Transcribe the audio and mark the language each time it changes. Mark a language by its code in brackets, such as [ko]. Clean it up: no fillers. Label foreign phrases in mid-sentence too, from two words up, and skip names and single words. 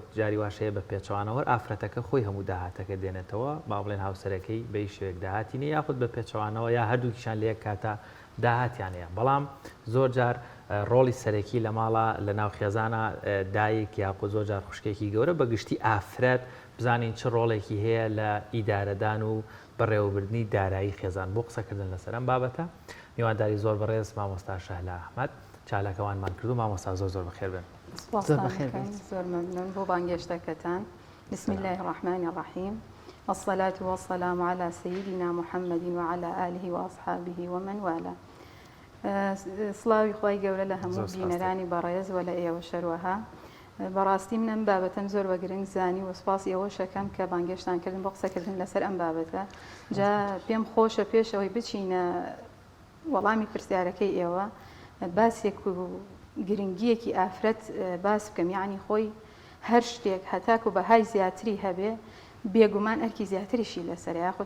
[ckb] جاری واشەیە بە پێچەوانەوە ئافرەتەکە خۆی هەموو داهاتەکە دێنێتەوە با بڵێن هاوسەرەکەی بەی شوێک داهاتینە یاخود بە پێچەوانەوە یا هەردووکیشان لە یەک کاتە داهاتیانەیە بەڵام زۆر جار ڕۆڵی سەرەکی لە ماڵە لە ناو خێزانە دایک یاخود زۆر جار خوشکێکی گەورە بەگشتی ئافرەت بزانین چ ڕۆڵێکی هەیە لە ئیدارەدان و بەڕێوەبردنی دارایی خێزان بۆ قسەکردن لەسەر ئەم بابەتە میوانداری زۆر بەڕێز مامۆستا شەهلا ئەحمەد چالەکەوانمان کردو مامۆستا زۆر بەخێر بن. زۆر ممنون بۆ بانگێشتەکەتان. [ar] بسم الله الرحمن الرحيم والصلاة والسلام على سيدنا محمد وعلى آله وأصحابه ومن والاه. [ckb] سڵاوی خۆی گەورە لە هەموو بینەرانی بەڕێز وە لە ئێوە شەروەها بەڕاستی منم بابەتەم زۆر بە گرنگ زانی و سپاسی ئەوە شەکەم کە بانگێشتانکردن بۆ قسەکردن لەسەر ئەم بابەتە جا پێم خۆشە پێشەوەی بچینە وەڵامی پرسیارەکەی ئێوە باسێک و گرنگیەکی ئافرەت باس بکەم یعنی خۆی هەر شتێک هەتاکو بەهای زیاتری هەبێ بێگومان ئەرکی زیاتریشی لەسەر یاخود